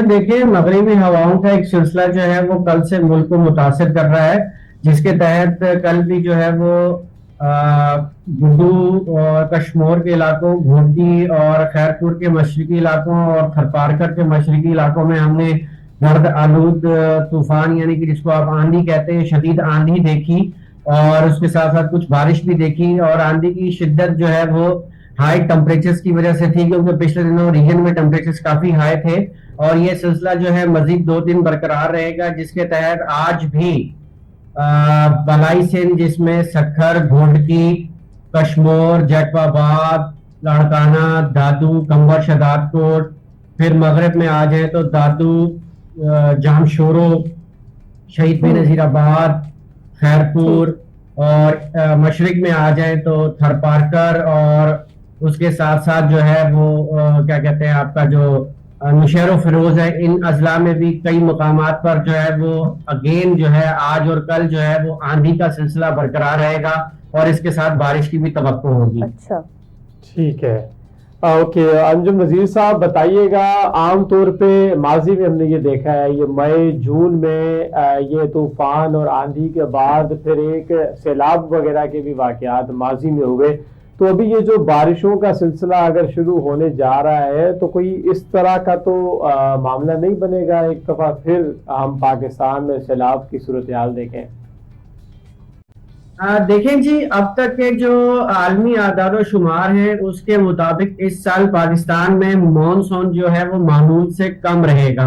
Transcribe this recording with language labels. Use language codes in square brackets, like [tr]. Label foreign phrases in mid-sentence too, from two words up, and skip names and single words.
[ur] دیکھیے، مغربی ہواؤں کا ایک سلسلہ جو ہے وہ کل سے ملک کو متاثر کر رہا ہے، جس کے تحت کل بھی جو ہے وہ گڈو اور کشمیر کے علاقوں، گھوٹی اور خیرپور کے مشرقی علاقوں اور تھرپارکر کے مشرقی علاقوں میں ہم نے گرد آلود طوفان یعنی کہ جس کو آپ آندھی کہتے ہیں، شدید آندھی دیکھی اور اس کے ساتھ ساتھ کچھ بارش بھی دیکھی. اور آندھی کی شدت جو ہے وہ [en] high temperatures [ur] کی وجہ سے تھی، کیونکہ پچھلے دنوں ریجن میں ٹیمپریچرز کافی ہائی تھے اور یہ سلسلہ جو ہے مزید 2 دن برقرار رہے گا، جس کے تحت آج بھی بالائی سندھ جس میں سکھر، گھوٹکی، کشمیر، جیکب آباد، لاڑکانہ، دادو، قمبر، شہدادکوٹ, پھر مغرب میں آ جائے تو دادو، جامشورو، شہید بینظیر آباد، خیرپور اور مشرق میں آ جائے تو تھرپارکر اور اس کے ساتھ ساتھ جو ہے وہ کیا کہتے ہیں آپ کا جو نوشہرو فیروز ہے، ان اضلاع میں بھی کئی مقامات پر جو ہے وہ اگین جو ہے آج اور کل جو ہے وہ آندھی کا سلسلہ برقرار رہے گا اور اس کے ساتھ بارش کی بھی توقع ہوگی. اچھا, ٹھیک ہے، اوکے۔ انجم نذیر صاحب بتائیے گا، عام طور پہ ماضی میں ہم نے یہ دیکھا ہے، یہ مئی جون میں یہ طوفان اور آندھی کے بعد پھر ایک سیلاب وغیرہ کے بھی واقعات ماضی میں ہوئے, تو ابھی یہ جو بارشوں کا سلسلہ اگر شروع ہونے جا رہا ہے تو کوئی اس طرح کا تو معاملہ نہیں بنے گا ایک دفعہ پھر ہم پاکستان میں سیلاب کی صورتحال دیکھیں؟ دیکھیں جی، اب تک کے جو عالمی اعداد و شمار ہیں اس کے مطابق اس سال پاکستان میں مانسون جو ہے وہ معمول سے کم رہے گا.